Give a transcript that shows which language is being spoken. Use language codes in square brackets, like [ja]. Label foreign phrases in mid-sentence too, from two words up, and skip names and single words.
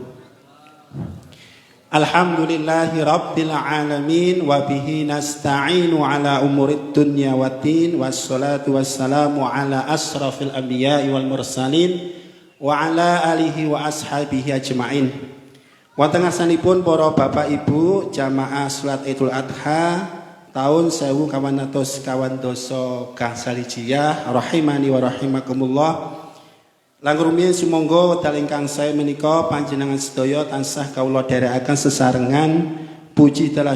[ar] الحمد لله رب العالمين وبه نستعين على أمور الدنيا والدين والصلاة والسلام على أشرف الأنبياء والمرسلين وعلى آله وأصحابه أجمعين. [jv] Wonten ngarsanipun para bapak ibu jamaah salat Idul Adha tahun 1400 gangsal hijriyah [ar] رحمني ورحمكم الله. [jv] Langkung rumiyin sumangga wekdal ingkang sae menika panjenengan sedaya tansah kawula dherekaken sesarengan puji dalah